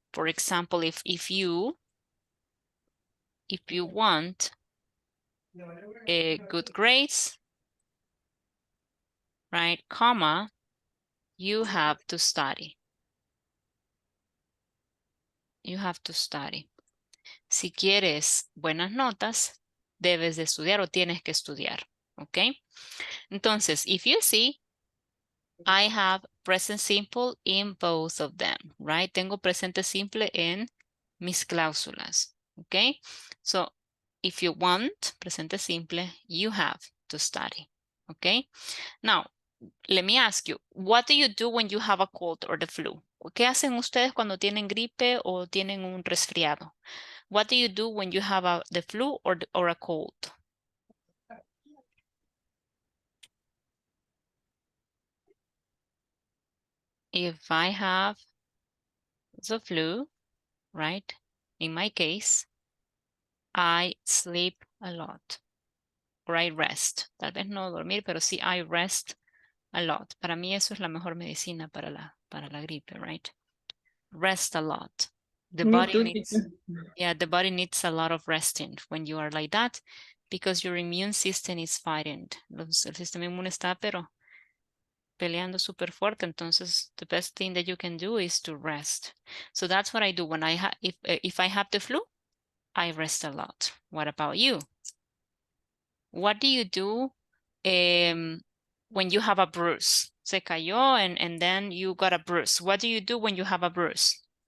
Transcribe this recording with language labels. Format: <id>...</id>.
<en>For example, if you want a good grades, right, comma, you have to study. You have to study.</en> <es>Si quieres buenas notas, debes de estudiar o tienes que estudiar. ¿Ok?</es> <en>Entonces, if you see, I have present simple in both of them, right?</en> <es>Tengo presente simple en mis cláusulas. ¿Ok?</es> <en>So, if you want</en> <es>presente simple,</es> <en>you have to study.</en> <es>¿Ok?</es> <en>Now, let me ask you, what do you do when you have a cold or the flu?</en> <es>¿Qué hacen ustedes cuando tienen gripe o tienen un resfriado?</es> <en>What do you do when you have the flu or a cold? If I have the flu, right? In my case, I sleep a lot. Or I rest.</en> <es>Tal vez no dormir, pero sí</es> <en>I rest a lot.</en> <es>Para mí eso es la mejor medicina para la gripe,</es> <en>right? Rest a lot. The Me body too, needs, teacher. yeah, the body needs a lot of resting when you are like that because your immune system is fighting.</en> <es>El sistema inmune está, pero peleando súper fuerte. Entonces,</es> <en>the best thing that you can do is to rest. So that's what I do when if I have the flu, I rest a lot. What about you? What do you do when you have a bruise?</en> <es>Se cayó</es> <en>and then you got a bruise. What do you do when you have a bruise?</en>